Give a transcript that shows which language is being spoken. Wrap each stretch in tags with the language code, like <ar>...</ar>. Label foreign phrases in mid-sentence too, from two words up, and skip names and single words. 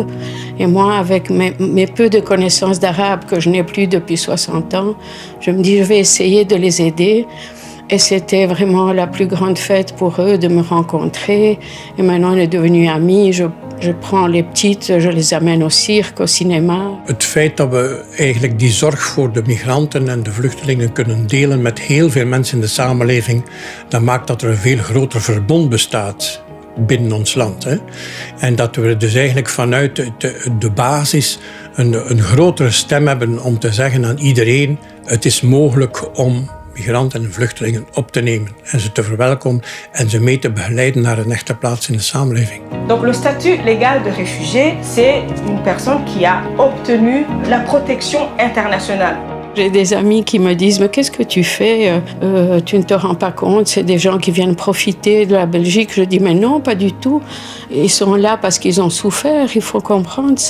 <fr>Et moi, avec mes peu de connaissances d'arabe que je n'ai plus depuis 60 ans, je me dis je vais essayer de les aider. Et c'était vraiment la plus grande fête pour eux de me rencontrer. Et maintenant, on est devenus amis. Je prends les petites, je les amène au cirque, au cinéma.</fr> <nl>Het feit dat we eigenlijk die zorg voor de migranten en de vluchtelingen kunnen delen met heel veel mensen in de samenleving, dat maakt dat er een veel groter verbond bestaat binnen ons land. Hè. En dat we dus eigenlijk vanuit de basis een grotere stem hebben om te zeggen aan iedereen, het is mogelijk om migranten en vluchtelingen op te nemen en ze te verwelkomen en ze mee te begeleiden naar een echte plaats in de samenleving.</nl> <fr>Donc le statut légal de réfugié, c'est une personne qui a obtenu la protection internationale. J'ai des amis qui me disent « Mais qu'est-ce que tu fais? Tu ne te rends pas compte, c'est des gens qui viennent profiter de la Belgique. » Je dis « Mais non, pas du tout. Ils sont là parce qu'ils ont souffert, il faut comprendre ça.</fr>